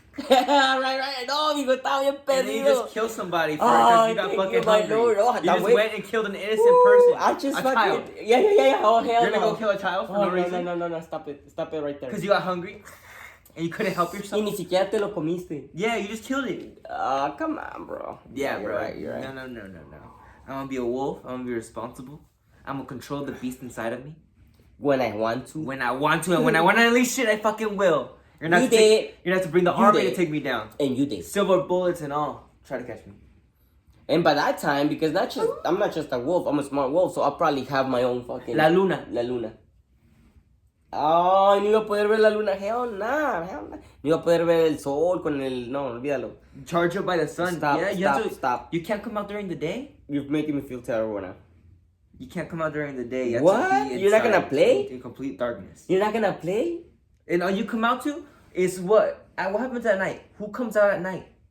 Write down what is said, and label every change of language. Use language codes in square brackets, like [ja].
[es] right. No, amigo, estaba bien perdido. [en] And then you just kill somebody for it because you got fucking hungry. Lord. Oh, you just went and killed an innocent person. I just a child. Yeah. Oh, hell You're gonna go kill a child for no reason? No. Stop it right there. Because you got hungry and you couldn't help yourself. [es] Y ni siquiera te lo comiste. [en] Yeah, you just killed it. Come on, bro. Yeah, bro. You're right. No. I'm gonna be a wolf. I'm gonna be responsible. I'm gonna control the beast inside of me. When I want to. And when I want to unleash shit, I fucking will. You're not to have to bring the army to take me down. And you did. Silver bullets and all. Try to catch me. And by that time, because I'm not just a wolf, I'm a smart wolf, so I'll probably have my own fucking... [es] La luna. Oh, no iba a poder ver la luna. [en] Hell nah. [es] No iba a poder ver el sol con el... No, olvídalo. [en] Charge up by the sun. Stop. You can't come out during the day? You're making me feel terrible now. You can't come out during the day. You what? You're not gonna play? In complete darkness. You're not gonna play? And all you come out to is what? What happens at night? Who comes out at night?